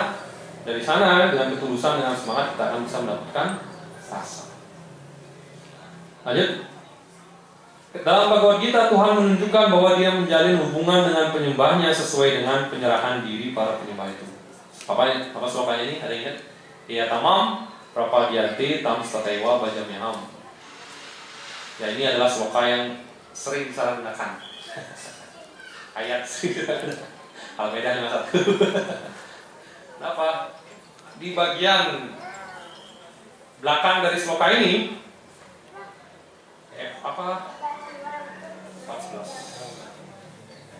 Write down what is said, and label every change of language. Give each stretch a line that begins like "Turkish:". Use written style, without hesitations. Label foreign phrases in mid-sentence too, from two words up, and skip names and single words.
Indonesian: Dari sana dengan ketulusan, dengan semangat kita akan bisa mendapatkan rasa. Lanjut. Dalam Bhagavad Gita, Tuhan menunjukkan bahwa Dia menjalin hubungan dengan penyembahnya sesuai dengan penyerahan diri para penyembah itu. Apa slokanya ini? Ada yang ingat?
Sanskrit: ये माम् प्रपद्यन्ते तान् तथैव भजाम्यहम्.
Indonesian: Ya, ini adalah sloka yang sering disalahgunakan. Ayat sering disalahgunakan. Al-Maidah 51. Kenapa? Di bagian belakang dari sloka ini, 14.